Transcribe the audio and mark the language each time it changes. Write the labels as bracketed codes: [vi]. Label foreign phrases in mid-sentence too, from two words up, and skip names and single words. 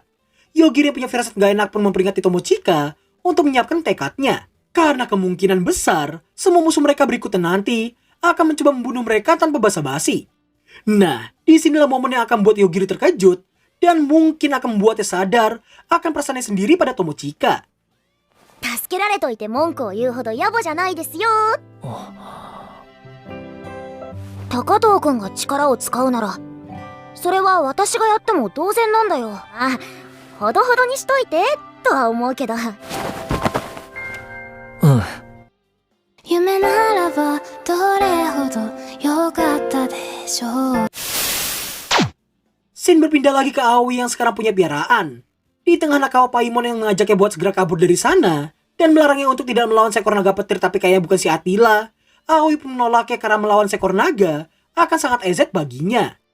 [id] Yogiri yang punya firasat gak enak pun memperingati Tomochika untuk menyiapkan tekadnya. Karena kemungkinan besar, semua musuh mereka berikutnya nanti akan mencoba membunuh mereka tanpa basa-basi. Nah, disinilah momen yang akan membuat Yogiri terkejut dan mungkin akan membuatnya sadar akan perasaannya sendiri pada Tomochika. [ja] 助けられといて文句を言うほど野暮じゃないですよ。高藤君が力を使うなら、それは私がやっても同然なんだよ。あ、ほどほどにしといてとは思うけど。夢ならばどれほど良かったでしょう。 [id] Scene berpindah lagi ke Aoi yang sekarang punya piaraan. Di tengah Nakawa Paimon yang mengajaknya buat segera kabur dari sana dan melarangnya untuk tidak melawan seekor naga petir tapi kayaknya bukan si Attila, Aoi pun menolaknya karena melawan seekor naga akan sangat EZ baginya.